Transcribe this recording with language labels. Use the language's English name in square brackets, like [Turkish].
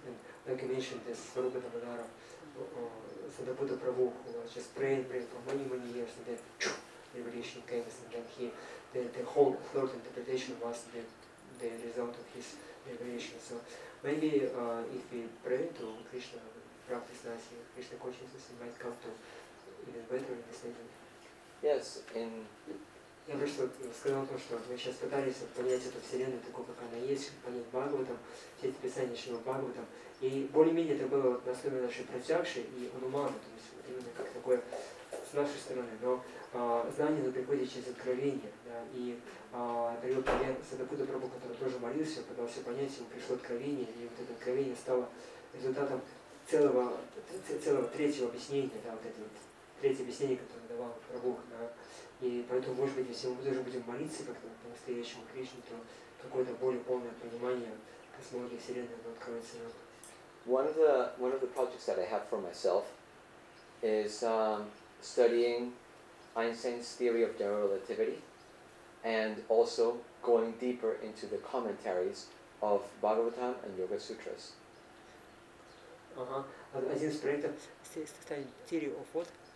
[English] And like you mentioned, this Swarupa Damodara, Sadaputta Prabhu, who was just praying for many years, and then revelation came, and then the whole third interpretation was the result of his revelation. So maybe if we pray to Krishna, practice Nasi, Krishna consciousness, we might come to even better understanding. Yes, [Russian] Я просто сказал то, что мы сейчас пытались понять эту Вселенную такой, как она есть, понять Бхагаватам, все эти писания Шримад Бхагаватам. И более-менее это было вот на основе нашей Пратякши и Анумана, то есть вот именно как такое с нашей стороны. Но знание оно приходит через откровение. Да, и привел пример Садапutta Прабху, который тоже молился, пытался понять, ему пришло откровение, и вот это откровение стало результатом целого третьего объяснения, да, вот это вот третье объяснение, которое давал Прабху. Да. И поэтому, может быть, если мы даже будем молиться как-то по-настоящему Кришне, то какое-то более полное понимание космологии Вселенной откроется нам. [English] One of the projects that I have for myself is studying Einstein's theory of general relativity and also going deeper into the commentaries of Bhagavatam and Yoga Sutras. [Russian] Один из проектов [English] theory of what?